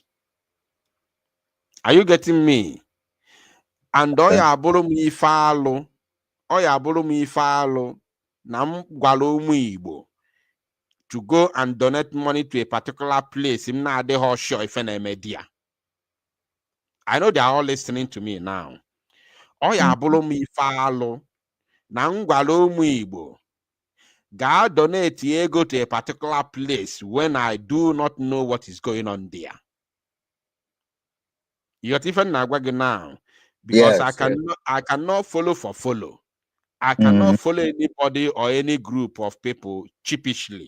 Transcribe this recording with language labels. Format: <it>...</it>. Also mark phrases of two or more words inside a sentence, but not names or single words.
<en>Are you getting me? And</en> <ig>oya abụrụ m ife alụ na m gwara ụmụ Igbo</ig> <en>to go and donate money to a particular place</en> <ig>m na-adịghị</ig> <en>sure</en> <ig>ife na-eme dia.</ig> <en>I know they are all listening to me now.</en> <ig>Oya abụrụ m ife alụ na m gwara ụmụ Igbo</ig> <en>God donate ego to a particular place when I do not know what is going on there. You're even now, because Yes. I cannot follow. I Mm. cannot follow anybody or any group of people cheapishly.</en>